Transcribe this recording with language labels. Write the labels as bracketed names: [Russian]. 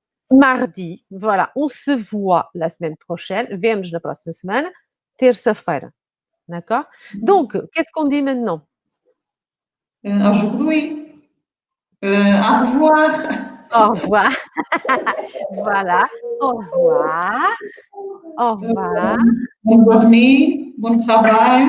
[French] Mardi, voilà, on se voit la semaine prochaine. [Portuguese] Vemos na próxima semana, terça-feira. [French] D'accord? Donc, qu'est-ce qu'on dit maintenant? Aujourd'hui. Au revoir. Au revoir. Voilà. Au revoir. Au revoir. Bonne journée. Bon travail.